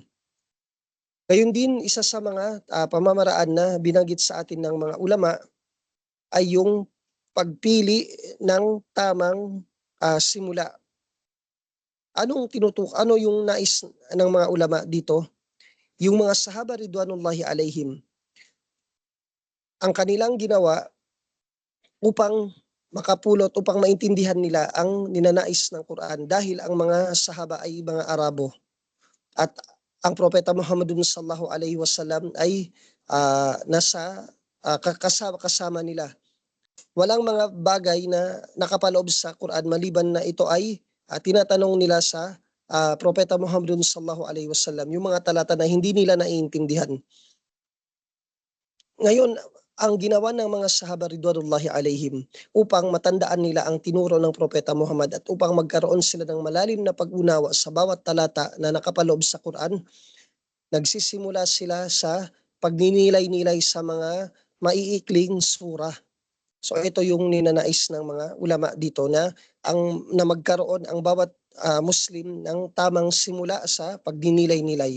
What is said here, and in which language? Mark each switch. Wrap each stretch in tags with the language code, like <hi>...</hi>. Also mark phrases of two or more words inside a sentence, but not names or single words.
<tl>Gayun din, isa sa mga pamamaraan na binanggit sa atin ng mga ulama ay yung pagpili ng tamang simula. Ano yung nais ng mga ulama dito? Yung mga sahaba</tl> <ar>رضوان الله عليهم,</ar> <tl>ang kanilang ginawa upang upang maintindihan nila ang ninanais ng Quran dahil ang mga sahaba ay mga Arabo at ang propeta Muhammadun</tl> <ar>صلى الله عليه وسلم</ar> <tl>ay nasa kasama nila. Walang mga bagay na nakapaloob sa Quran maliban na ito ay tinatanong nila sa propeta Muhammadun</tl> <ar>صلى الله عليه وسلم</ar> <tl>yung mga talata na hindi nila naiintindihan. Ngayon, ang ginawa ng mga sahaba</tl> <ar>رضوان الله عليهم</ar> <tl>upang matandaan nila ang tinuro ng propeta Muhammad at upang magkaroon sila ng malalim na pag-unawa sa bawat talata na nakapaloob sa Quran, nagsisimula sila sa pagninilay-nilay sa mga maiikling surah. So ito yung ninanais ng mga ulama dito na magkaroon ang bawat Muslim ng tamang simula sa pagninilay-nilay.</tl>